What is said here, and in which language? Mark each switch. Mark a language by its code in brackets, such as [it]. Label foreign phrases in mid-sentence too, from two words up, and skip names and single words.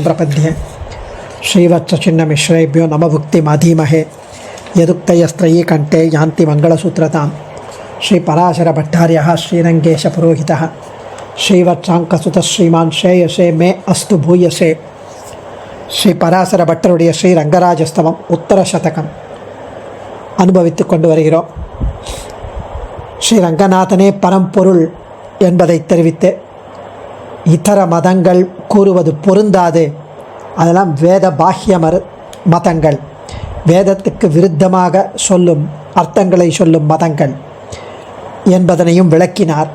[sa] प्रपद्ये श्रीवत्सचिन्नमिश्रेभ्यो नमभुक्तिमधीमहे यदुक्तयस्त्रयी कंठे यान्ति मंगलसूत्रतां श्रीपराशरभट्टार्यः श्रीरङ्गेशपुरोहितः श्रीवत्साङ्कसुतः श्रीमान् श्रेयसे मे अस्तु भूयसे श्रीपराशरभट्टरुடைய [ta] ஸ்ரீரங்கராஜஸ்தவம் உத்தர சதகம் அனுபவித்து கொண்டு வருகிறோம். ஸ்ரீரங்கநாதனே பரம்பொருள் என்பதை தெரிவித்து இதர மதங்கள் கூறுவது பொருந்தாது, அதெல்லாம் வேத பாஹ்ய மதங்கள், வேதத்துக்கு விருத்தமாக சொல்லும் அர்த்தங்களை சொல்லும் மதங்கள் என்பதனையும் விளக்கினார்.